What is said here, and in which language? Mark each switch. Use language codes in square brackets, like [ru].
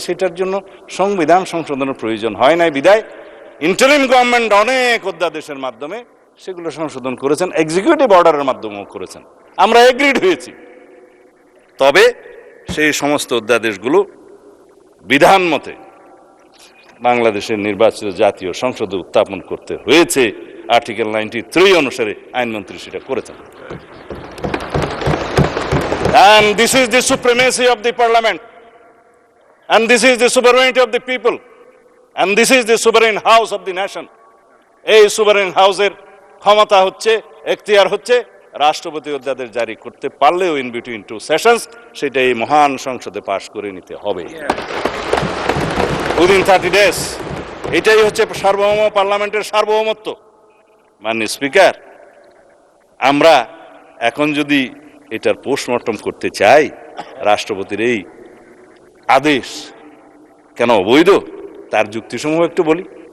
[bn] সেটার জন্য সংবিধান সংশোধনের প্রয়োজন হয় নাই বিধায় ইন্টারিম গভর্নমেন্ট অনেক অধ্যাদেশের মাধ্যমে সেগুলো সংশোধন করেছেন, এক্সিকিউটিভ অর্ডারের মাধ্যমেও করেছেন। আমরা এগ্রিড হয়েছি। তবে সেই সমস্ত অধ্যাদেশগুলো বিধান মতে বাংলাদেশের নির্বাচিত জাতীয় সংসদে উত্থাপন করতে হয়েছে। আর্টিকেল 93 অনুসারে আইনমন্ত্রী সেটা করেছেন। [en] And this is the supremacy of the parliament, and this is the sovereignty of the people, and this is the sovereign house of the nation. [bn] এই sovereign হাউসের ক্ষমতা হচ্ছে, এখতিয়ার হচ্ছে রাষ্ট্রপতি অধ্যাদেশ জারি করতে পারলেও [en] in between 2 sessions [bn] সেটা এই মহান সংসদে পাশ করে নিতে হবে [en] Within 30 days. [bn] এটাই হচ্ছে সার্বভৌম পার্লামেন্টের সার্বভৌমত্ব। মাননীয় স্পিকার, আমরা এখন যদি এটার পোস্টমর্টম করতে চাই, রাষ্ট্রপতির এই আদেশ কেন অবৈধ তার যুক্তিসমূহ একটু বলি।